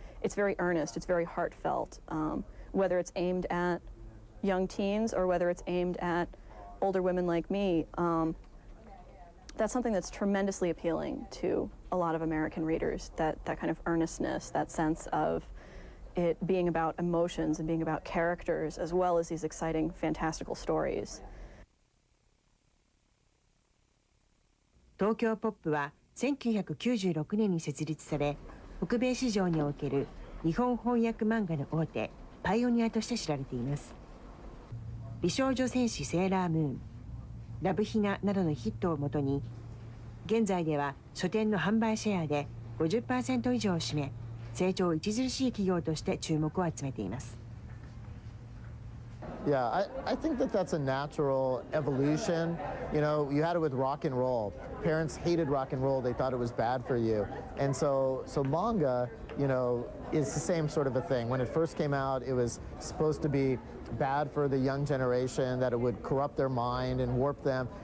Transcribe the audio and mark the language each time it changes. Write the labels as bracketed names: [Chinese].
[English] It's very earnest, it's very heartfelt. Whether it's aimed at young teens or whether it's aimed at older women like me, that's something that's tremendously appealing to a lot of American readers, that kind of earnestness, that sense of it being about emotions and being about characters, as well as these exciting, fantastical stories. [Japanese] 東京ポップは1996年に設立され、北米市場における日本翻訳漫画の大手、パイオニアとして知られています。美少女戦士セーラームーン、ラブヒナなどのヒットをもとに、現在では書店の販売シェアで 50% 以上を占め、成長著しい企業として注目を集めています。 [English] Yeah, I think that that's a natural evolution. You know, you had it with rock and roll. Parents hated rock and roll. They thought it was bad for you. And so manga, you know, is the same sort of a thing. When it first came out, it was supposed to be bad for the young generation, that it would corrupt their mind and warp them.